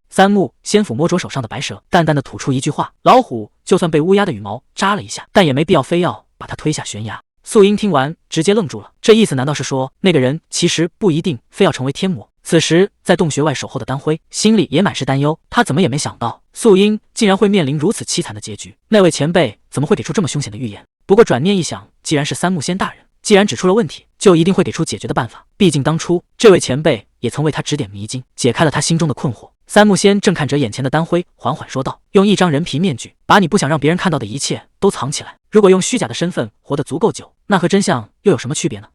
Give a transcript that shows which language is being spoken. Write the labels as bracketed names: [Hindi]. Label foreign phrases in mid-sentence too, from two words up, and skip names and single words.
[Chinese] 三木仙撫摸着手上的白蛇，淡淡地吐出一句話，老虎就算被烏鴉的羽毛扎了一下，但也沒必要非要把它推下懸崖。素英聽完直接愣住了，這意思難道是說那個人其實不一定非要成為天魔？此時在洞穴外守候的丹輝心裡也滿是擔憂，他怎麼也沒想到素英竟然會面臨如此淒慘的結局，那位前輩怎麼會給出這麼兇險的預言？不過轉念一想，既然是三木仙大人，既然指出了問題，就一定會給出解決的辦法，畢竟當初這位前輩也曾為他指點迷津，解開了他心中的困惑。三木仙正看着眼前的丹輝，緩緩說道，用一張人皮面具把你不想讓別人看到的一切都藏起來，如果用虛假的身份活得足夠久，那和真相又有什麼區別呢？